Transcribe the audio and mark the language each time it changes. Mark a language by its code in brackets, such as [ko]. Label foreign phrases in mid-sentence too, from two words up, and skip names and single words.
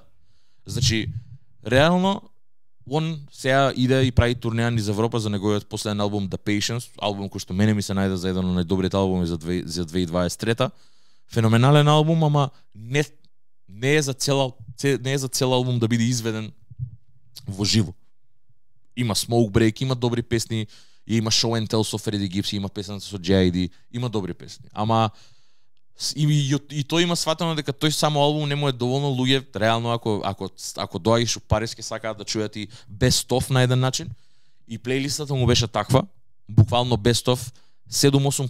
[mk] Значи, реално, он сега иде и прави турнеја низ Европа за неговиот последен албум The Patience, албум кој што мене ми се најде за еден од најдобрите албуми за 2023. Феноменален албум, ама не е за цел албум да биде изведен во живо. Има Smoke Break, има добри песни, има Show and Tell со Фреди Гипс, има песната со J.I.D, има добри песни. Ама и тој има сватено дека тој само албум не му е доволно, луѓе реално ако доаѓаш у Париз ќе сакаат да чујат и [en] Best of [mk] на еден начин, и плейлистата му беше таква, буквално [en] Best of, [mk] 7-8